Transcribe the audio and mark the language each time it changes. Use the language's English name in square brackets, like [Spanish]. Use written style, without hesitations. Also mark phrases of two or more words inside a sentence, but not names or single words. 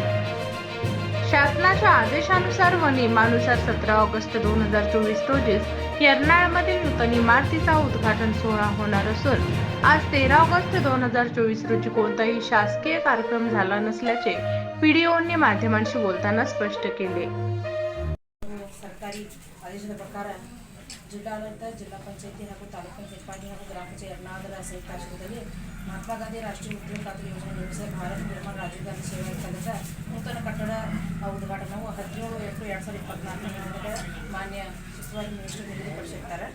[Marathi] शासनाच्या आदेशानुसार व नियमानुसार 17 ऑगस्ट 2024 रोजी यरनाळमधील नूतन इमारतीचा उद्घाटन सोहळा होणार असून आज 13 ऑगस्ट 2024 रोजी कोणताही शासकीय कार्यक्रम झाला नसल्याचे पीडीओंनी माध्यमांशी बोलताना स्पष्ट केले। [Kannada] ಸರ್ಕಾರಿ ಆದೇಶದ ಪ್ರಕಾರ ಜಿಲ್ಲಾಡಳಿತ ಜಿಲ್ಲಾ ಪಂಚಾಯತಿ ಹಾಗೂ ತಾಲೂಕು ಪಂಚಾಯತ್ ನಿಪಾಣಿ ಹಾಗೂ ಗ್ರಾಮ ಪಂಚಾಯತ್ ಯರನಾಳದ ಸಂಯುಕ್ತ ಆಶ್ರಯದಲ್ಲಿ ಮಹಾತ್ಮ ಗಾಂಧಿ ರಾಷ್ಟ್ರೀಯ ಉದ್ಯೋಗ ಖಾತ್ರಿ ಯೋಜನೆ ನಿರ್ಮಿಸಿದ ಭಾರತ ನಿರ್ಮಾಣ ರಾಜೀವ್ ಗಾಂಧಿ ಸೇವಾ ಕೇಂದ್ರದ ನೂತನ ಕಟ್ಟಡ ಉದ್ಘಾಟನೆಯು 17 ಏಪ್ರಿಲ್ 2024 ಮಾನ್ಯ ಉಸ್ತುವಾರಿ ಮಿನಿಸ್ಟರ್ ನಿಗದಿಪಡಿಸಿರ್ತಾರೆ।